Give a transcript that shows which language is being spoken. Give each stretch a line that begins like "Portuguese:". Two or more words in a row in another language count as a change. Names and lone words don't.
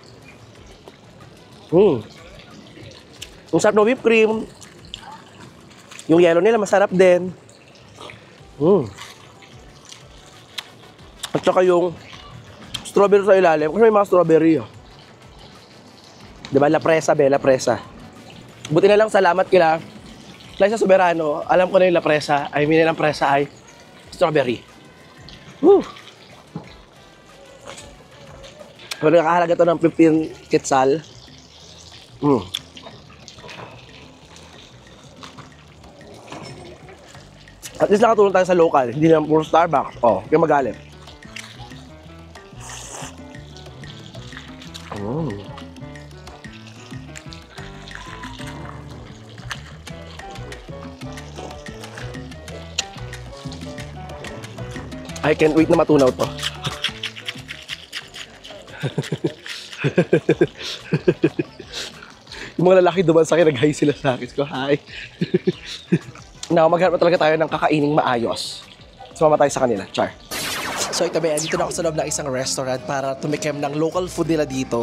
Filipino: Ang sarap ng
English: whipped cream.
Filipino: Yung yellow nila masarap din. At saka yung strawberry sa ilalim. Kasi may mga strawberry. Diba?
Spanish: La presa, la presa.
Filipino: Buti na lang salamat kila Liza Soberano. Alam ko na yung
Spanish: la presa.
English: I mean,
Filipino: ang presa ay strawberry. Woo! Pero nakahalaga to ng 15 quetzal.
English: At least
Filipino: nakatulong tayo sa local. Hindi naman puro Starbucks. Oh, kaya magalit.
English: I can't wait
Filipino: na matunaw to. Yung mga lalaki duman sa akin, nag-hi sila sa akin. Ko, hi. Now, maghanap na talaga tayo ng kakaining maayos. Sumama tayo sa kanila. Char. So ito ba, dito na ako sa loob ng isang restaurant para tumikim ng
English: local food
Filipino: nila dito.